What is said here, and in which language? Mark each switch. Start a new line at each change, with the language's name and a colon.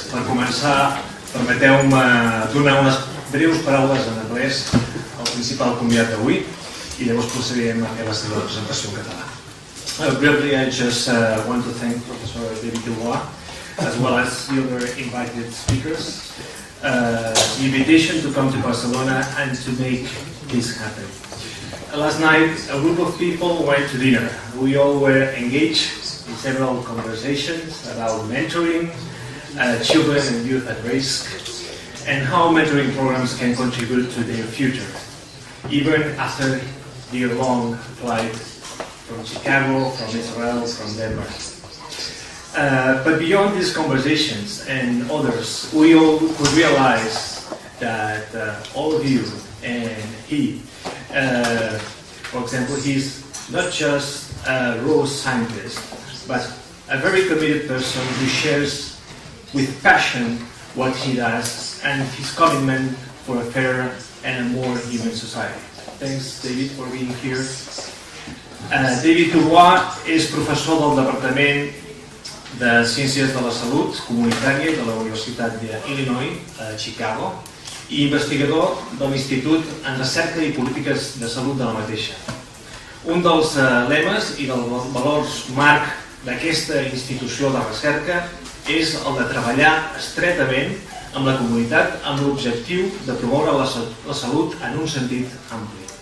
Catalan: Per començar, permeteu-me donar unes breus paraules en anglès al principal convidat d'avui i llavors procedirem a fer la seva presentació en català.
English: Briefly, I just want to thank Professor David Dubois as well as the other invited speakers the invitation to come to Barcelona and to make this happen. Last night, a group of people went to dinner. We all were engaged in several conversations about mentoring, children and youth at risk, and how mentoring programs can contribute to their future, even after their long flight from Chicago, from Israel, from Denver. But beyond these conversations and others, we all could realize that all of you and he, for example, he's not just a raw scientist, but a very committed person who shares with passion what he does and his commitment for a fairer and a more human society. Thanks, David, for being here.
Catalan: David Dubois és professor del Departament de Ciències de la Salut Comunitària de la Universitat d'Illinois a Chicago i investigador de l'Institut en Recerca i Polítiques de Salut de la mateixa. Un dels lemes i dels valors marc d'aquesta institució de recerca és el de treballar estretament amb la comunitat amb l'objectiu de promoure la salut en un sentit ampli.